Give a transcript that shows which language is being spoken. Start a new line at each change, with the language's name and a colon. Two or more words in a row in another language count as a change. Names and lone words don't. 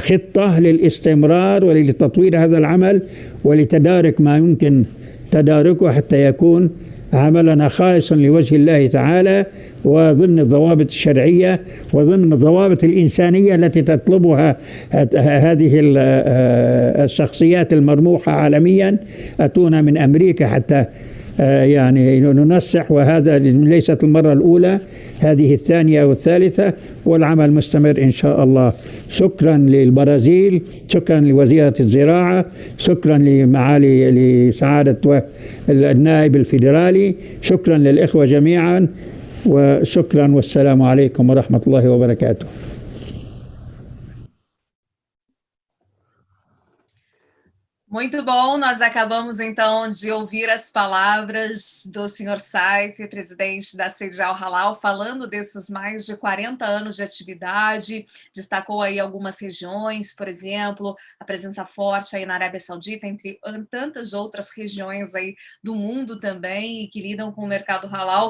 Arabic: خطة للاستمرار ولتطوير هذا العمل ولتدارك ما يمكن تداركه حتى يكون عملنا خالصا لوجه الله تعالى، وضمن الضوابط الشرعية وضمن الضوابط الإنسانية التي تطلبها هذه الشخصيات المرموقة عالميا، أتونا من أمريكا حتى يعني ننصح، وهذا ليست المرة الأولى، هذه الثانية والثالثة، والعمل مستمر إن شاء الله. شكرا للبرازيل، شكرا لوزيرة الزراعة، شكرا لمعالي لسعادة النائب الفيدرالي، شكرا للإخوة جميعا، وشكرا والسلام عليكم ورحمة الله وبركاته.
Portuguese: Muito bom, nós acabamos então de ouvir as palavras do senhor Saif, presidente da CDIAL Halal, falando desses mais de 40 anos de atividade, destacou aí algumas regiões, por exemplo, a presença forte aí na Arábia Saudita, entre tantas outras regiões aí do mundo também, e que lidam com o mercado halal.